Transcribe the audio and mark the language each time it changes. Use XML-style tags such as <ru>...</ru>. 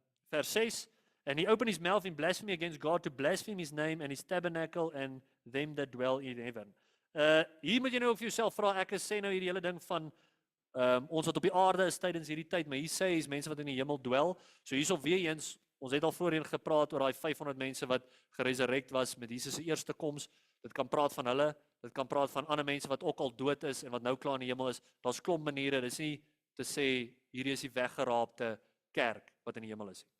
<en>Vers 6, and he opened his mouth in blasphemy against God to blaspheme his name and his tabernacle and them that dwell in heaven.</en> <af>Hier moet jy nou ook vir jouself vra, ek sê nou hierdie hele ding van ons wat op die aarde is tydens hierdie tyd, maar hier sê is mense wat in die hemel dwel. So hierso weer eens, ons het al voorheen gepraat oor daai 500 mense wat geresurrect was met Jesus se eerste koms. Dit kan praat van hulle, dit kan praat van ander mense wat ook al dood is en wat nou klaar in die hemel is. Daar's klomp maniere, dis nie te sê hierdie is die weggeraapte kerk wat in die hemel is.</af>